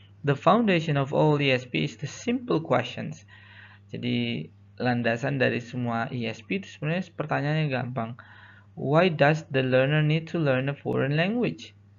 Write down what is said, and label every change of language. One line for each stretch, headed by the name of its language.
English: The foundation of all ESP is the simple questions.
Indonesian: Jadi landasan dari semua ESP itu sebenarnya pertanyaannya gampang.
English: Why does the learner need to learn a foreign language?